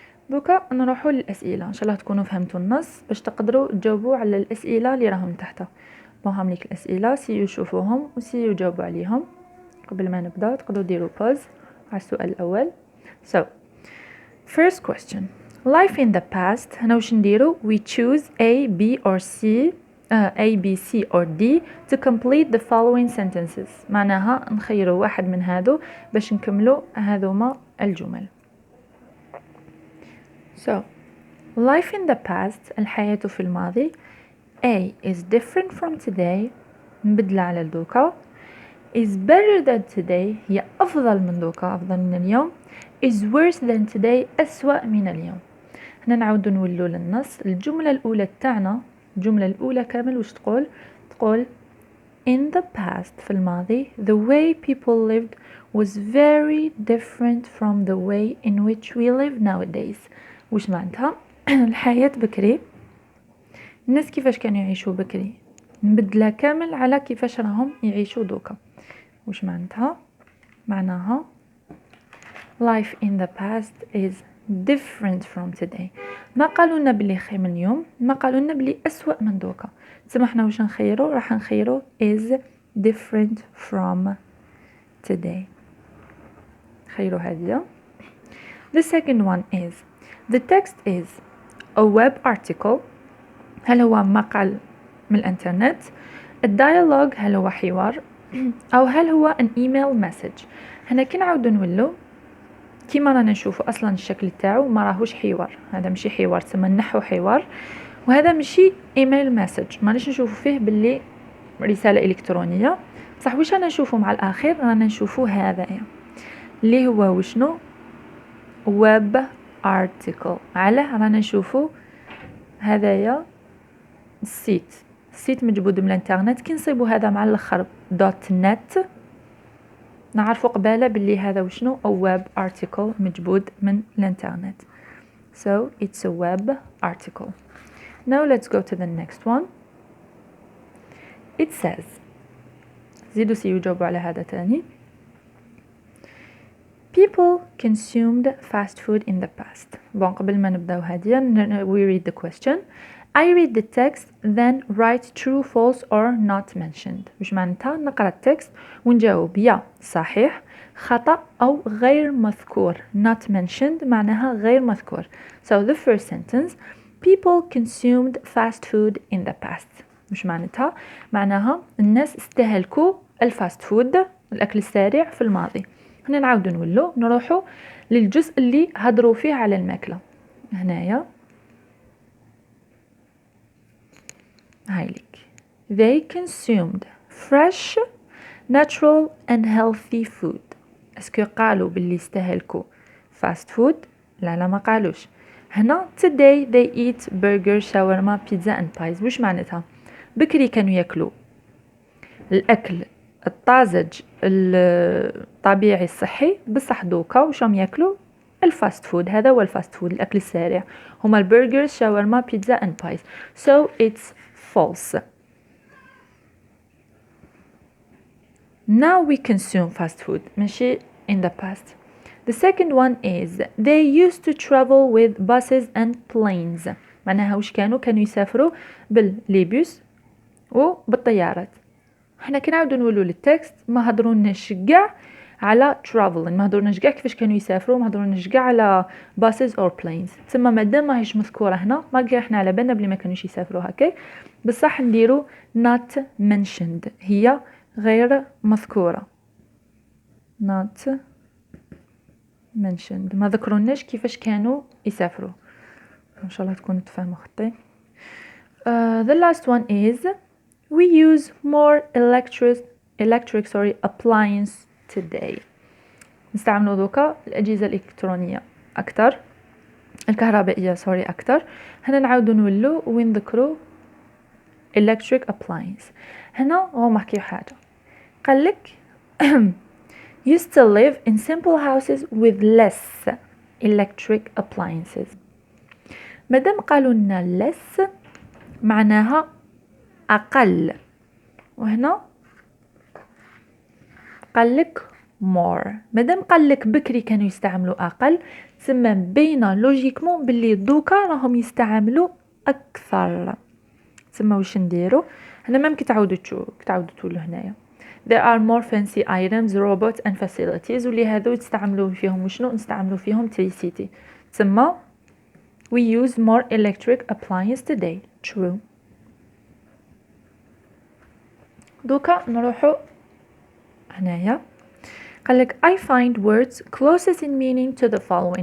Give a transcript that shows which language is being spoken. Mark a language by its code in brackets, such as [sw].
[ar] دوكا نروحوا للأسئلة. إن شاء الله تكونوا فهمتوا النص باش تقدروا تجاوبوا على الأسئلة اللي راهم تحت. بوهم لك الأسئلة سيو شوفوهم وسيو جاوبوا عليهم. قبل ما نبدأ تقدروا ديروا pause على السؤال الأول. [en] So first question, life in the past [ar] هنا وش نديروا [en] we choose A, B or C A, B, C or D to complete the following sentences. [ar] معناها نخيروا واحد من هذو باش نكملوا هذوما الجمل. [en] So life in the past [ar] الحياة في الماضي [en] A is different from today [ar] مبدلة على دوكا. [en] is better than today [ar] هي أفضل من دوكا أفضل من اليوم. [en] is worse than today [ar] أسوأ من اليوم. هنا نعود نولوا للنص. الجملة الأولى تاعنا الجملة الأولى كامل وش تقول [en] in the past [ar] في الماضي [en] the way people lived was very different from the way in which we live nowadays. [ar] وش معناتها الحياة بكري الناس كيفاش كانوا يعيشوا بكري مبدلة كامل على كيفاش راهم يعيشوا دوكا. وش معناها [en] life in the past is different from today [ar] ما قالوا لنا بلي خير من اليوم، ما قالوا لنا بلي أسوأ من دوكا. تسمى حنا واش نخيرو؟ راح نخيرو [en] is different from today. [ar] خيرو هذه. [en] The second one is the text is a web article. [ar] هل هو مقال من الانترنت؟ الديالوج هل هو حوار؟ أو هل هو [en] an email message؟ [ar] هنا كي نعاودو نولو كيما رانا نشوفو اصلا الشكل تاعو ما راهوش حوار، هذا ماشي حوار، تسمى نحو حوار، وهذا ماشي ايميل مسج، مانيش نشوفو فيه باللي رساله الكترونيه، بصح واش رانا نشوفو مع الاخير؟ رانا نشوفو هذا اللي هو وشنو ويب ارتيكل. علاه رانا نشوفو هذايا السيت مجبود من الانترنت، كي نصيبو هذا مع الاخر دوت نت نعرفوا قبالة باللي هذا وشنو [en] a web article [ar] مجبود من الانترنت. [en] So it's a web article. Now let's go to the next one. It says [ar] زيدوا سيجاوبوا على هذا تاني. [en] People consumed fast food in the past. [ar] بون قبل ما نبداو هاديا [en] we read the question. I read the text then write true, false or not mentioned. [ar] وش معناتها؟ نقرأ التكست ونجاوب يا صحيح، خطأ أو غير مذكور. [en] not mentioned [ar] معناها غير مذكور. [en] So the first sentence people consumed fast food in the past. [ar] وش معناتها؟ معناها الناس استهلكوا الفاست فود الأكل السريع في الماضي. هنا نعاودو نولو نروحو للجزء اللي هضروا فيه على الماكلة. هنايا هايليك [en] they consumed fresh, natural and healthy food. [ar] اسكو قالوا باللي استهلكوا fast food؟ لا ما قالوش. [en] هنا today they eat burger, shawarma, pizza and pies. [ar] وش معناتها؟ بكري كانوا ياكلوا الأكل الطازج الطبيعي الصحي، بصح دوكا وشهم ياكلوا الفاست فود. هذا هو الفاست فود الأكل السريع، هما البرجرز شاورما بيتزا [en] and pies. So it's false. Now we consume fast food ماشي in the past. The second one is they used to travel with buses and planes. [ar] معناها وش كانوا يسافروا بالليبيوس وبالطيارات. احنا كي نعاودو نولو للتكست ما هضروناش كاع على traveling، ما هضروناش كاع كيفاش كانوا يسافروا، ما هضروناش كاع على [en] buses or planes. [ar] تسمى مادام ماهيش مذكوره هنا ما احنا على بالنا بلي ما كانوش يسافروا هكاك، بصح نديرو [en] not mentioned، [ar] هي غير مذكوره not mentioned، ما ذكروناش كيفاش كانوا يسافروا. ان شاء الله تكونوا تفهموا خطي. [en] The last one is we use more electric appliance today. [ar] نستعملوا دوكا الأجهزة الإلكترونية أكتر، الكهربائية أكتر. هنا نعاودو نولو وين ذكروا [en] electric appliance. [ar] هنا هو محكي حاجة قالك [en] used to live in simple houses with less electric appliances. [ar] مادام قالوا لنا less معناها أقل، وهنا قالك more. مادام قالك بكري كانوا يستعملوا أقل، تسمى بين لوجيكمون باللي دوكا راهم يستعملوا أكثر. تسمى وش نديرو هنا؟ ممكن تعاودوا تقولوا هنايا [en] there are more fancy items, robots and facilities. [ar] واللي هذو تستعملوا فيهم وشنو؟ نستعملوا فيهم electricity. [en] تسمى we use more electric appliance today. True. [ar] دوكا نروحو هنايا قالك [en] I find words closest in meaning to the following.